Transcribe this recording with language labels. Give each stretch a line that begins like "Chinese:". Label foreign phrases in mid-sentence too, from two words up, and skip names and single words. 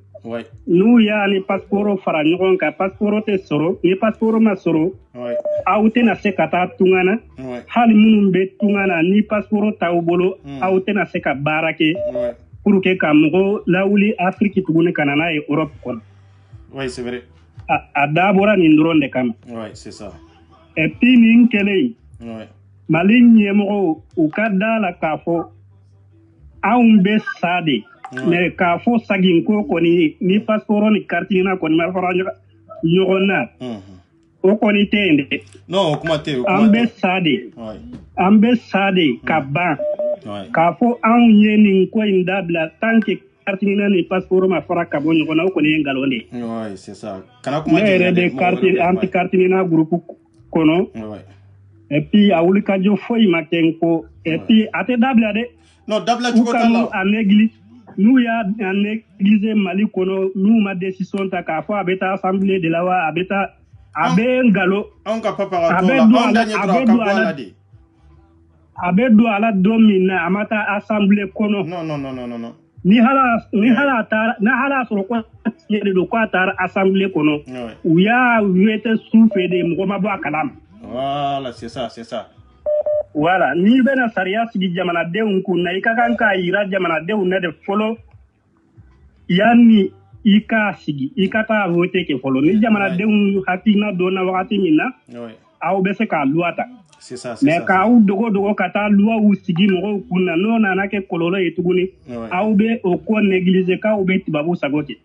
Bambara: N'u y'a ni passeport fara ɲɔgɔn kan passeport tɛ sɔrɔ ni passeport ma sɔrɔ aw tɛna se ka taa tunga na hali minnu bɛ tunga na ni passeport t'aw bolo aw tɛna se ka baara kɛ
French: pour que
Bambara: ka mɔgɔ lawuli Afrique tuguni ka na n'a ye Europe kɔnɔ.
French: Oui, c'est vrai.
Bambara: A dabɔra nin dɔrɔn de kama.
French: Oui, c'est ça. Et puis
Bambara: nin kɛlen Mali ɲɛmɔgɔw u ka da la k'a fɔ anw bɛ sa de. Mais k'a fɔ saginko kɔni ni passeport ni carte ɲɛna kɔni ma fara ɲɔgɔn na o kɔni tɛ yen dɛ. Non, o kuma tɛ yen. An bɛ sa de. An bɛ sa de ka ban. K'a fɔ anw ye nin ko in dabila
French: tant que
Bambara: carte ɲɛna ni passeport ma fara ka bɔ ɲɔgɔn na o kɔni ye nkalon de ye.
French: Oui, c'est ça.
Bambara: Kana kuma ne yɛrɛ bɛ carte anti carte ɲɛna groupe kɔnɔ.
French: Et puis
Bambara: a wulikajɔ foyi ma kɛ n ko.
French: Et puis
Bambara: a tɛ dabila dɛ. Non, dabila cogo t'a la. U ka n'u néglige. N'u y'a négligé Mali kɔnɔ n'u ma décision ta k'a fɔ a bɛ taa assemblée de la wa a bɛ taa a bɛ ngalon anw ka papa ka to la anw da ɲɛ dɔrɔn a ka bɔ a la de a bɛ don a la don min na a ma taa assemblée kɔnɔ.
French: Non.
Bambara: Ni hala taara n'a hala sɔrɔ ko tiɲɛ de don k'a taara assemblée kɔnɔ u y'a wete su fɛ de mɔgɔ ma bɔ a kalama.
French: Voilà, c'est ça. Voilà,
Bambara: n'i bɛna sariya sigi jamanadenw kun na i ka kan k'a yira jamanadenw na de fɔlɔ yanni i k'a sigi i ka taa vote kɛ fɔlɔ ni jamanadenw hakilina donna wagati min na aw bɛ se k'a loi ta. Mais k'aw dogo ka taa luwaw sigi mɔgɔw kun na n'o nana kɛ kɔlɔlɔ ye tuguni aw bɛ o ko négliger k'aw bɛ tubabu sago kɛ.